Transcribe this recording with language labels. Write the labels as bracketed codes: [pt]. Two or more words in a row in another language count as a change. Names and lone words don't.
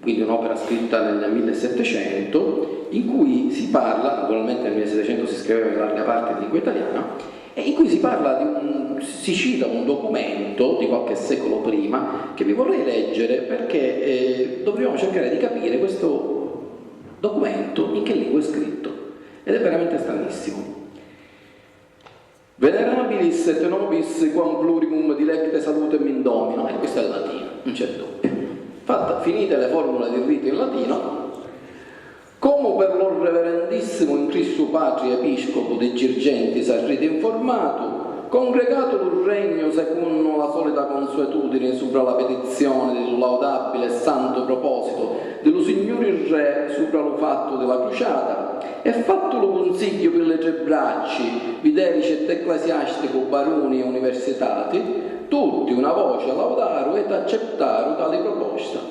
[it] quindi un'opera scritta nel 1700, in cui si parla, naturalmente nel 1700 si scriveva in larga parte in lingua italiana, e in cui si parla si cita un documento di qualche secolo prima che vi vorrei leggere perché dovremmo cercare di capire questo documento in che lingua è scritto, ed è veramente stranissimo. [la] Venerabilis et nobis quam plurimum dilecte salutem in domino, [it] e questo è il latino, non c'è dubbio. Finite le formule di rito in latino, [scn] come per lo reverendissimo in Cristo Patri Episcopo di Girgenti s'arrite informato, congregato il regno secondo la solita consuetudine sopra la petizione del laudabile e santo proposito dello Signore il Re sopra lo fatto della crociata, e fatto lo consiglio per le tre bracci, viderici ed ecclesiastico, baroni e universitati, tutti una voce laudaro ed accettaro tale proposta.